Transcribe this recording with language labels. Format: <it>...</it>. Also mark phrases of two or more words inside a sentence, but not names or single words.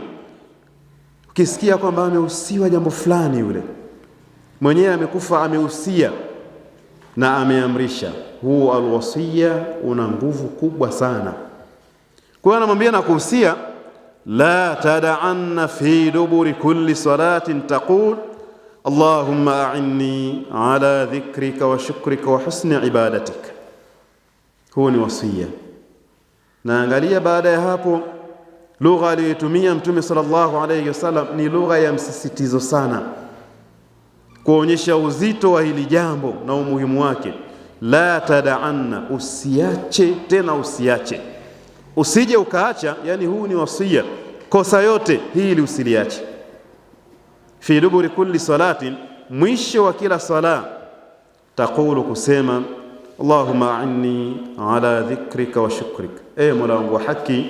<sw>Ukisikia kwamba amehusiwa jambo fulani, yule mwenyewe amekufa, amehusia na ameamrisha, huu alwasiya una nguvu kubwa sana. Kwa hiyo anamwambia na kuhusia,</sw> <ar>لا تدعن في دبر كل صلاة تقول اللهم أعني على ذكرك وشكرك وحسن عبادتك.</ar> <sw>Huu ni wasia. Na angalia baada ya hapo, lugha aliyotumia Mtume</sw> <ar>صلى الله عليه وسلم</ar> <sw>ni lugha ya msisitizo sana, kuonyesha uzito wa hili jambo na umuhimu wake.</sw> <ar>لا تدعن,</ar> <sw>usiache tena, usiache, usije ukaacha. Yani huu ni wasia, kosa yote hili usiliache.</sw> <ar>في دبر كل صلاة,</ar> <sw>mwisho wa kila sala, taqulu, kusema</sw> <ar>اللهم أعني على ذكرك وشكرك,</ar> <sw>e Mola wangu wa haki</sw>